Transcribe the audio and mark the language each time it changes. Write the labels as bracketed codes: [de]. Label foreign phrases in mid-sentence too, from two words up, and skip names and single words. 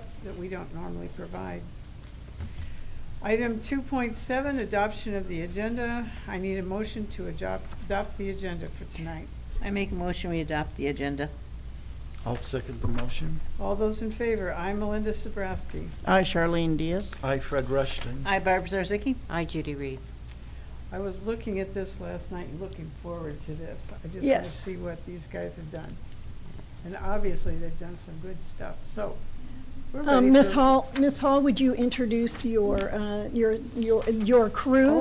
[en] we don't normally provide. Item 2.7, adoption of the agenda. I need a motion to adopt the agenda for tonight. I make a motion, we adopt the agenda. I'll second the motion. All those in favor? I'm Melinda Sobrowski. Hi, Charlene Diaz. I, Fred Rushton. Hi, Barb Zarzicki. Hi, Judy Reed. I was looking at this last night and looking forward to this. I just want to Yes. see what these guys have done. And obviously, they've done some good stuff. So, we're ready Ms. for- Hall, would you introduce your crew?